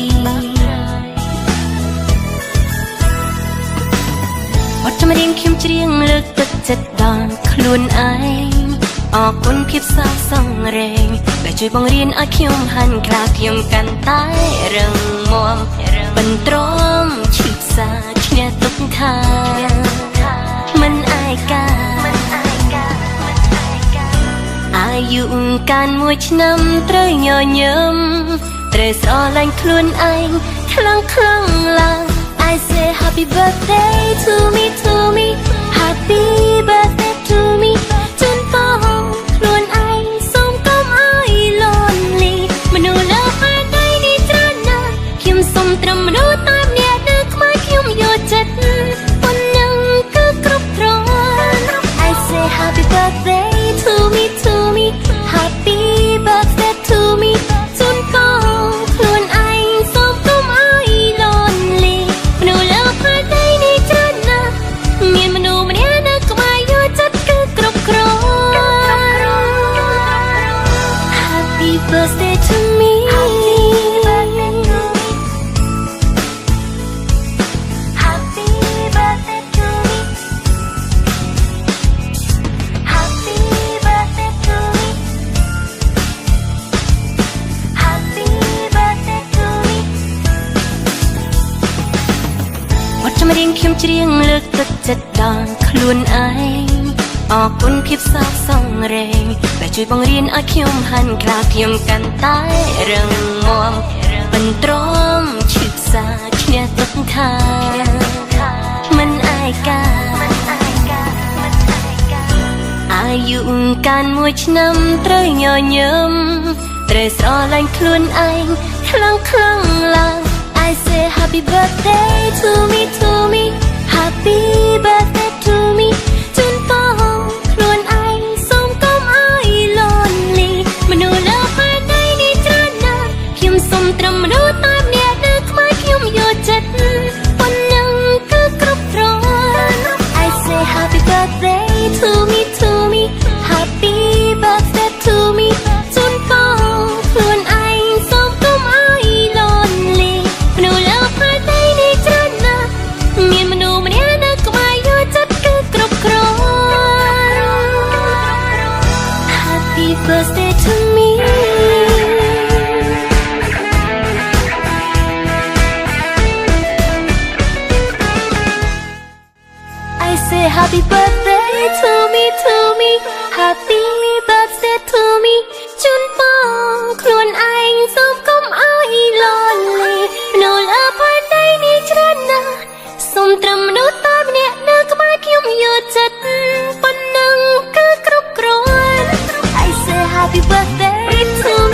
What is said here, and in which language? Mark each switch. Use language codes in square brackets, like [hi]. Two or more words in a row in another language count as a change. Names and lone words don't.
[km] បទចម្រៀងខ្ញុំច្រៀងលើកទឹកចិត្តដល់ខ្លួនឯងអរគុណភាពសោកសង្រេងដែលជួយបង្រៀនឲ្យខ្ញុំហាន់ខ្លាខ្ញុំកាន់តែរឹងមាំបន្ទ្រាំឈឺផ្សាឈ្នះទុក្ខថាមិនឯកា អាយុកាន់មួយឆ្នាំត្រូវញញឹមត្រូវស្រឡាញ់ខ្លួនឯងខ្លាំងឡើង [en] I say happy birthday to me happy birthday to [km] me ជូនពរខ្លួនឯងសូមកុំឲ្យ lonely មនុស្សលើផែនដីនេះ ច្រើនណាស់ខ្ញុំសូមត្រឹមមនុស្សតែម្នាក់នៅក្បែរខ្ញុំយកចិត្តប៉ុណ្ណឹងគឺគ្រប់គ្រាន់ [en] I say happy birthday to me happy birthday to me [km] ជូនពរខ្លួនឯងសូមកុំឲ្យ lonely មនុស្សលើផែនដីនេះច្រើនណាស់មានមនុស្សម្នាក់នៅក្បែរយកចិត្តគឺគ្រប់គ្រាន់ [en] Happy birthday to me Happy birthday to me Happy birthday to me Happy birthday to me [km] បទចម្រៀងខ្ញុំច្រៀងលើកទឹកចិត្តដល់ខ្លួនឯងអរគុណភាពសោកសង្រេងដែលជួយបង្រៀនឲ្យខ្ញុំហាន់ខ្លាខ្ញុំកាន់តែរឹងមាំបន្ទ្រាំឈឺផ្សាឈ្នះទុក្ខថាមិនឯកា អាយុកាន់មួយឆ្នាំត្រូវញញឹមត្រូវស្រឡាញ់ខ្លួនឯងខ្លាំងឡើង [en] I say happy birthday to me happy birthday to me [km] ជូនពរខ្លួនឯងសូមកុំឲ្យ lonely មនុស្សលើផែនដីនេះច្រើន ណាស់ខ្ញុំសូមត្រឹមមនុស្សតែម្នាក់នៅក្បែរខ្ញុំយកចិត្តប៉ុណ្ណឹងគឺគ្រប់គ្រាន់ [en] I say happy birthday to me happy birthday to me [km] ជូនពរខ្លួនឯងសូមកុំឲ្យ lonely មនុស្សលើផែនដីនេះច្រើនណាស់មានមនុស្សម្នាក់នៅក្បែរយកចិត្តគឺគ្រប់គ្រាន់ [en] Happy birthday to me I say happy birthday to me happy birthday to me [km] ជូនពរខ្លួនឯងសូមកុំឲ្យ lonely មនុស្សលើផែនដីនេះច្រើនណាស់សូមត្រឹមមនុស្សតែម្នាក់នៅក្បែរខ្ញុំយកចិត្តប៉ុណ្ណឹងគឺគ្រប់គ្រាន់ [en] I say happy birthday to